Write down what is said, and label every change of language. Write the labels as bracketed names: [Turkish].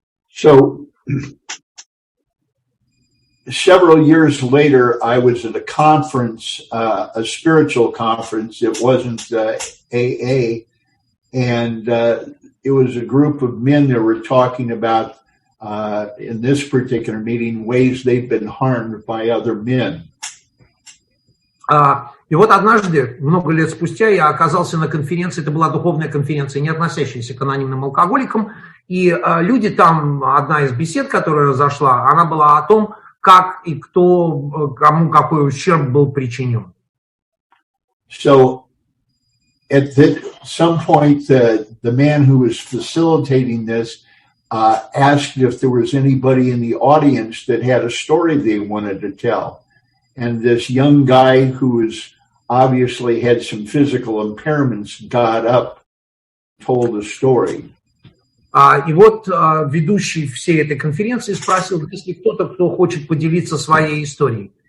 [English] So, several years later, I was at a conference, a spiritual conference. It wasn't AA, and it was a group of men that were talking about, in this particular meeting, ways they've been harmed by other men. [Russian] И вот однажды, много лет спустя, я оказался на конференции, это была духовная конференция, не относящаяся к анонимным алкоголикам, и люди там, одна из бесед, которая зашла, она была о том, как и кто, кому какой ущерб был причинен. [English] So, at some point, the man who was facilitating this asked if there was anybody in the audience that had a story they wanted to tell. And this young guy who was obviously had some physical impairments got up, told a story. [Russian] И вот ведущий всей этой конференции спросил, есть ли кто-то, кто хочет поделиться своей историей.